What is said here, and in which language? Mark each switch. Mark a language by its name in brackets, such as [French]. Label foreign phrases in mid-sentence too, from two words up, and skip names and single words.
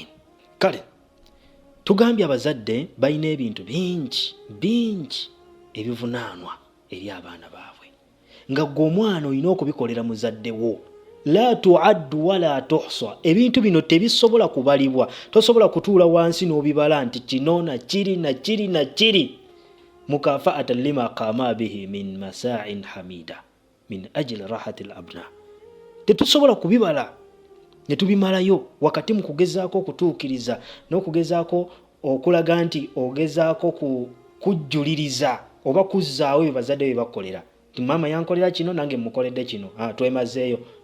[Ganda] Kale tugambye abazadde balina ebintu bingi ebivunaanwa eri abaana baabwe, nga gwe omwana olina okubikolera muzadde wo. [Arabic] لا تعد ولا تحصى, [Ganda] ebintu bino tebisobola kubalibwa. Tosobola kutuula wansi n'obibala nti kino na kiri na kiri na kiri. [Arabic] مكافأة لما قام به من مساع حميدة من أجل راحة الأبناء. [Ganda] Tetusobola kubibala ne tubimalayo wakati mu kugezaako okutuukiriza n'okugezaako okulaga nti ogezaako kujjuliriza oba kuzzaawo ebyo bazadde bye bakolera. Ti maama yankolera kino nange mukoledde kino, twemazeeyo.